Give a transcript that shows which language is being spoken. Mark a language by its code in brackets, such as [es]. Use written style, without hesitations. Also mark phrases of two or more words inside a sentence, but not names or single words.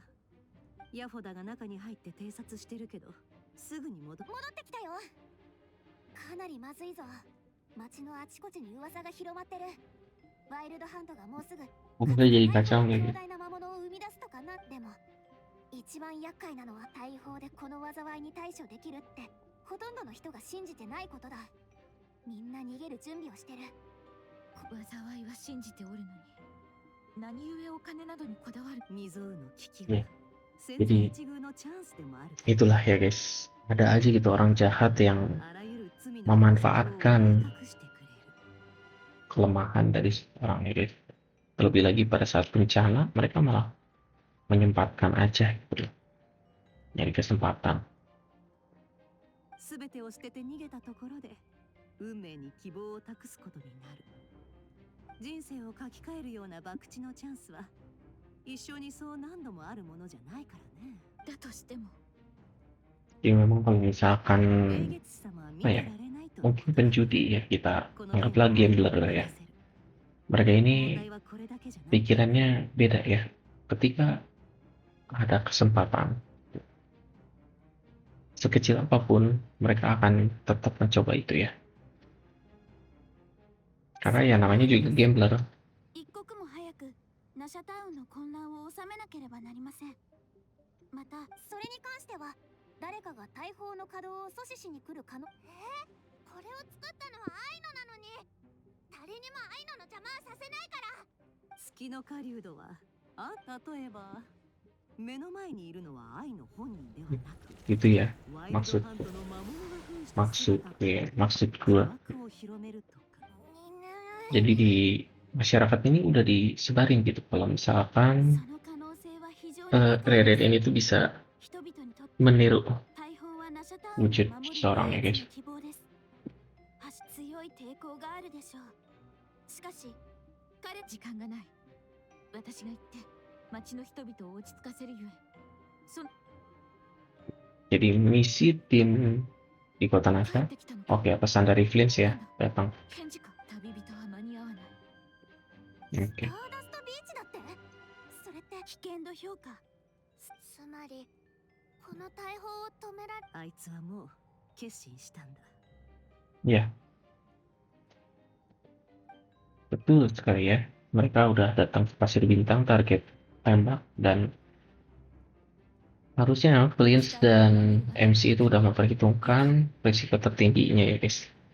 [ja] ヤフォダが中に入って偵察してるけど、すぐに戻ってきたよ。かなりまずいぞ。街のあちこちに噂が広まってる。ワイルドハントがもうすぐ [id] Udah jadi kacau nih. [ja] 強大な魔物を生み出すとかな。でも一番厄介なのは大砲でこの災いに対処できるってほとんどの人が信じてないことだ。みんな逃げる準備をしてる。災いは信じておるのに、何故お金などにこだわる。未曾有の危機ねは千載一遇のチャンスでもある。 [id] Itulah ya guys. Ada aja gitu orang jahat yang [ja] あらゆる罪の [id] memanfaatkan [ja] 隠してくれる。 [id] kelemahan dari orang ya guys. Terlebih lagi pada saat bencana mereka malah menyempatkan aja gitu loh. Nyari kesempatan. [ja] すべてを捨てて逃げたところで運命に希望を託すことになる。人生を書き換えるような博打のチャンスは一生にそう何度もあるものじゃないからね。だとしても [id] Jadi memang kalau misalkan [ja] 英月様は見てられないと。 [id] mungkin penjudi ya kita anggaplah gambler lah ya. Mereka ini [ja] 問題はこれだけじゃない。 [id] pikirannya beda ya. Ketika ada kesempatan sekecil apapun mereka akan tetap mencoba itu ya. Karena ya namanya juga gambler. [ja] 一刻も早くナシャタウンの混乱を収めなければなりません。またそれに関しては誰かが大砲の稼働を阻止しに来る可能。これを作ったのはアイノなのに誰にもアイノの邪魔はさせないから。月の狩人は例えば目の前にいるのは愛の本人ではなく [id] Gitu ya [ja] ワイルド [id] maksud [ja] ハントの魔物が扮した [id] maksud [ja] 姿 [id] ya, maksud gua. [ja] 悪を広めるとか。 [id] Jadi di masyarakat ini udah disebarin gitu kalau [ja] そ [id] misalkan [ja] の可能性は非常 [id] Raiden ini tuh bisa [ja] 人々にとって [id] meniru [ja] 大砲はナシャタウンを [id] wujud [ja] 守る [id] seseorang ya [ja] 唯 [id] guys. [ja] 一の希望です。強い抵抗があるでしょう。しかし彼時間がない。私が行って町の人々を落ち着かせるゆえ。その [id] Jadi misi tim di kota [ja] 帰っ [id] Nasa. [ja] てきたのか。 [id] Oke, pesan dari Flint ya datang. [ja] 返事か。旅人は間に合わない。 [id] Oke. [ja] スターダストビーチだって。それって危険度評価。つまりこの大砲を止められあいつはもう決心したんだ。 [id] Ya, betul sekali ya. Mereka udah datang ke Pasir Bintang, target tembak, dan harusnya Flint dan MC itu udah memperhitungkan risiko tertingginya ya guys.